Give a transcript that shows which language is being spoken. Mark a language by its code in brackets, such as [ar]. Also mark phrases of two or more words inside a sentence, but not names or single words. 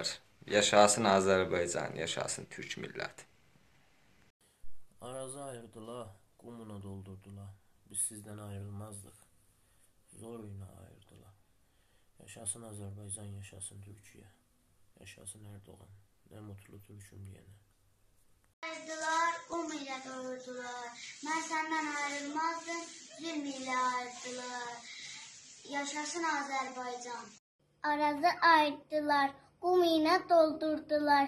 [az] Yaşasın Azərbaycan, yaşasın Türk milləti. Arazı ayırdılar, qumuna doldurdular. Biz sizdən ayrılmazdıq, zor ilə ayırdılar. Yaşasın Azərbaycan, yaşasın Türkiyə, yaşasın Erdoğan. [tr] Ne mutlu Türk'üm diyene. Ayırdılar, ile doyurdular. Ben senden ayrılmazdım, zulm ile ayırdılar. Yaşasın Azerbaycan. Arazı ayırdılar, kum ile doldurdular.